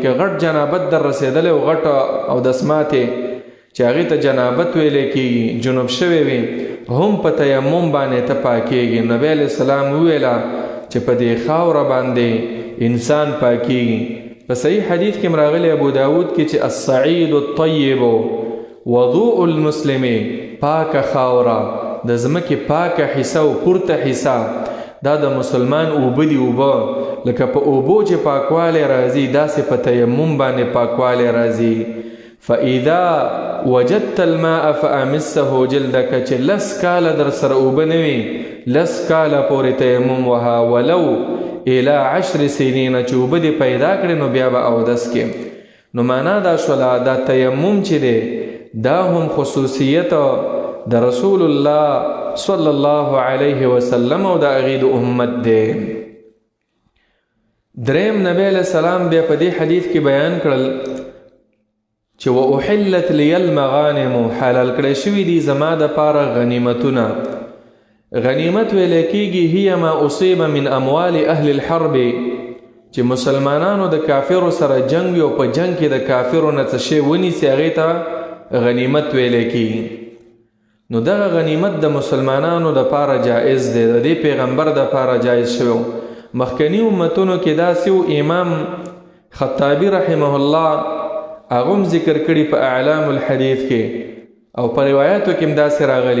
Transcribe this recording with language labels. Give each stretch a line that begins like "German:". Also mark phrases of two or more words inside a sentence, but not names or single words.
Pashto: که غټ جنابت در رسېدلی او غټ اودس ماتې چې هغې ته جنابت ویلی کېږي، جنوب شوی وي، هم په تیمم باندې ته پاکېږي. نبی علیه السلام وویله چې په دې خاوره باندې انسان پاکېږي. په صحیح حدیث کې راغلی ابو داود کې چې
Arabic: الصعید الطیب وضوء المسلم،
Pashto: پاکه خاوره د ځمکې پاکه حصه او پورته حصه دا د مسلمان اوبه دي. اوبه لکه په اوبو چې پاکوالی راځي داسې په تیمم باندې پاکوالی راځي.
Arabic: فاذا وجدت الماء فامسه جلدك،
Pashto: چې لس کاله در سره اوبه نه وي، لس کاله پورې تیمم وها،
Arabic: ولو الى 10 سنین،
Pashto: چې اوبه دې پیدا کړې نو بیا به اودس کې. نو معنا دا شوله دا تیمم چې دی دا هم خصوصیت د رسول الله
Arabic: صلی الله علیه وسلم
Pashto: او د هغې د امت دی. دریم نبی علیه السلام بیا په دې حدیث کې بیان کړل چې
Arabic: وأحلت لي المغانم،
Pashto: حلال کړی شوي دي زما دپاره غنیمتونه. غنیمت ویلی کېږي
Arabic: هي ما اصیب من اموال اهل الحرب،
Pashto: چې مسلمانانو د کافرو سره جنگ وي او په جنگ کې د کافرو نه څه شی ونیسي هغې ته غنیمت ویلی کېږي. نو دغه غنیمت د مسلمانانو دپاره جایز دی، د دې پیغمبر دپاره جایز شوی. مخکني امتونو کې داسې و، امام خطابي
Arabic: رحمه الله
Pashto: هغه هم ذکر کړي په اعلام الحدیث کې او په روایاتو کې هم داسې راغلي.